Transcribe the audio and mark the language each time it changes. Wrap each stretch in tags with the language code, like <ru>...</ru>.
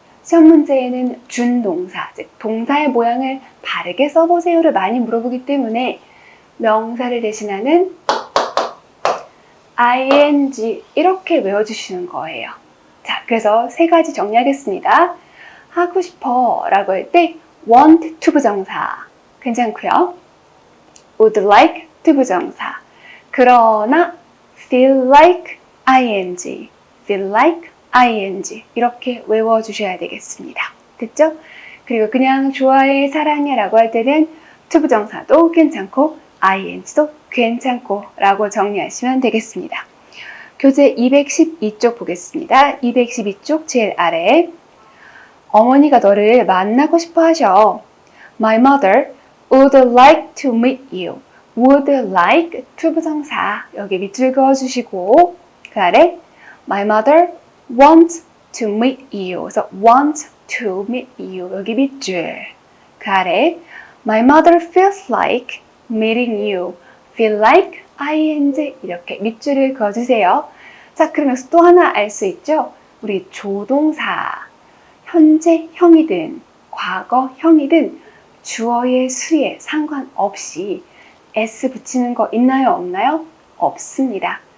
<ko>시험 문제에는 준동사, 즉 동사의 모양을 바르게 써보세요를 많이 물어보기 때문에 명사를 대신하는 ing 이렇게 외워주시는 거예요. 자, 그래서 세 가지 정리하겠습니다. 하고 싶어 라고 할 때 want to 부정사 괜찮고요. would like to 부정사 그러나 feel like ing, feel like ing 이렇게 외워주셔야 되겠습니다. 됐죠? 그리고 그냥 좋아해, 사랑해 라고 할 때는 to 부정사도 괜찮고 ing도 괜찮고 라고 정리하시면 되겠습니다. 교재 212쪽 보겠습니다. 212쪽 제일 아래 어머니가 너를 만나고 싶어 하셔.</ko> <en>My mother would like to meet you. would like to 부정사 여기 밑줄 그어주시고 그 아래 My mother wants to meet you. 그래서 want to meet you 여기 밑줄 그 아래 My mother feels like meeting you.</en> <ko>feel like ing 이렇게 밑줄을 그어주세요. 자, 그러면서 또 하나 알 수 있죠? 우리 조동사 현재형이든 과거형이든 주어의 수에 상관없이 s 붙이는 거 있나요? 없나요? 없습니다.</ko>